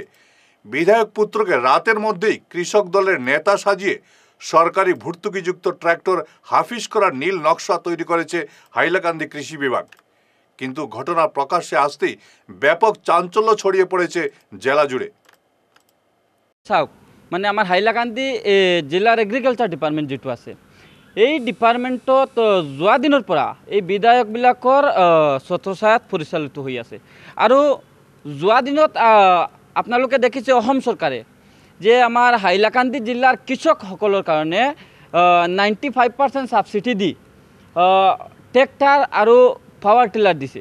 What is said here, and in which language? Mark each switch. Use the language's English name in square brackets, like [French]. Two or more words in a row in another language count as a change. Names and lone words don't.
[Bangla] বিধায়ক পুত্রকে রাতের মধ্যেই কৃষক দলের নেতা সাজিয়ে সরকারি ভর্তুকিযুক্ত ট্র্যাক্টর হাফিজ করার নীল নকশা তৈরি করেছে হাইলাকান্দি কৃষি বিভাগ। কিন্তু ঘটনা প্রকাশ্যে আসতেই ব্যাপক চাঞ্চল্য ছড়িয়ে পড়েছে জেলা জুড়ে। [Assamese] মানে আমার হাইলাকান্দি জিলাৰ [English] agriculture department [Assamese] যিটো আছে, এই ডিপাৰ্টমেণ্টত যোৱা দিনৰ পৰা এই বিধায়কবিলাকৰ ছত্ৰছায়াত পৰিচালিত হৈ আছে। আৰু যোৱা দিনত আপোনালোকে দেখিছে অসম চৰকাৰে যে আমাৰ হাইলাকান্দি জিলাৰ কৃষকসকলৰ কাৰণে 95% ছাবচিডি দি ট্ৰেক্টাৰ আৰু [English] power tiller [Assamese] দিছে।